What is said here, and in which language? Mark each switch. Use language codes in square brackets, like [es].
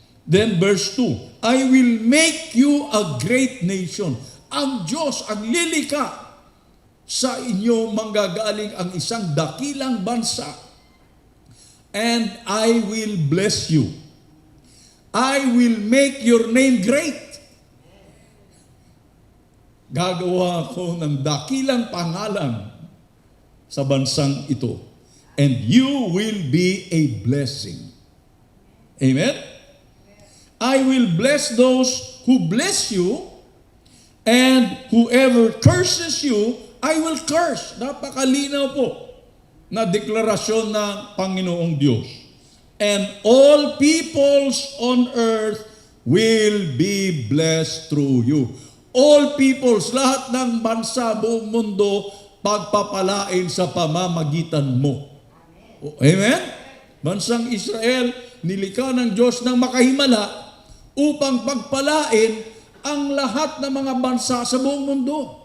[en] Then verse 2, I will make you a great nation. [tl] Ang Diyos ang lilika sa inyo manggagaling ang isang dakilang bansa. [en] And I will bless you. I will make your name great. [tl] Gagawa ko ng dakilang pangalan sa bansang ito. [en] And you will be a blessing. Amen? I will bless those who bless you, and whoever curses you, I will curse. [tl] Napakalinaw po na deklarasyon ng Panginoong Diyos. [en] And all peoples on earth will be blessed through you. All peoples, [tl] lahat ng bansa, buong mundo, pagpapalain sa pamamagitan mo. Amen? Bansang Israel, nilikha ng Diyos ng makahimala upang pagpalain ang lahat ng mga bansa sa buong mundo.